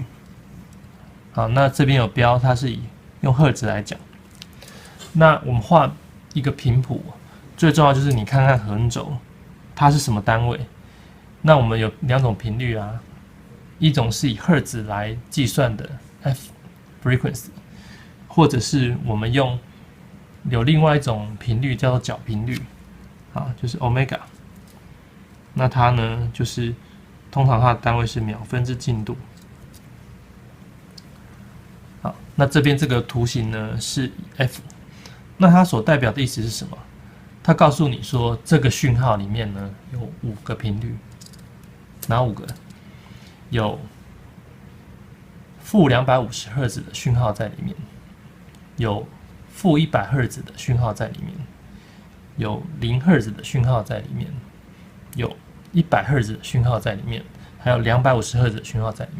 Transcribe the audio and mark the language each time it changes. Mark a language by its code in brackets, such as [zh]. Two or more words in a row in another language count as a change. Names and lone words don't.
[zh] 好，那這邊有標，它是用赫茲來講。那我們畫一個頻譜，最重要就是你看看橫軸，它是什麼單位？那我們有2種頻率啊。一種是以赫茲來計算的 [en] F frequency， [zh] 或者是我們有另外一種頻率叫做角頻率，啊，就是 omega。那它呢，就是通常它的單位是秒分之進度。好，那這邊這個圖形呢是 F， 那它所代表的意思是什麼？它告訴你說，這個訊號裡面呢有5個頻率，哪5個？有負250赫茲的訊號在裡面，有負100赫茲的訊號在裡面，有0赫茲的訊號在裡面，有100赫茲的訊號在裡面，還有250赫茲的訊號在裡面。